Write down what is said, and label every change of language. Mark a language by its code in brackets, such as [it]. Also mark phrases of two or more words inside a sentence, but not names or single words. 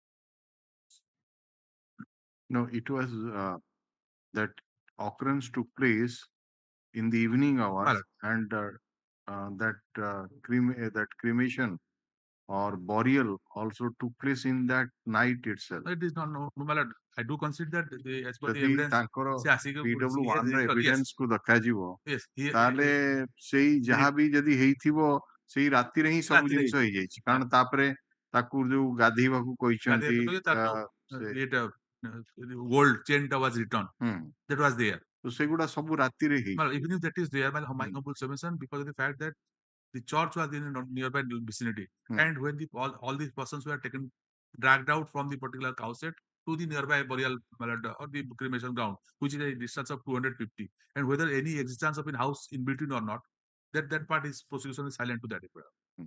[en] No, it was that occurrence took place in the evening hours, and that cremation or burial also took place in that night itself. It is not no, I do consider that as per the [or] ଯଦି [en] evidence, [or] ତାଙ୍କର PW1 ର evidence କୁ ଦେଖାଯିବ, ତାହେଲେ ସେଇ ଯାହା ବି ଯଦି ହେଇଥିବ ସେଇ ରାତିରେ ହିଁ ସବୁ ଜିନିଷ ହେଇଯାଇଛି, କାରଣ ତାପରେ ତାକୁ ଯୋଉ ଗାଧେଇବାକୁ କହିଛନ୍ତି, [en] gold chain was returned. That was there. [or] ତ ସେଗୁଡା ସବୁ ରାତିରେ ହେଇଛି. [en] Even if that is there, my humble submission, because of the fact that the church was in a nearby vicinity, and when all these persons were dragged out from the particular cow shed to the nearby burial or the cremation ground, which is a distance of 250, and whether any existence of a house in between or not, that part is prosecution is silent to that effect.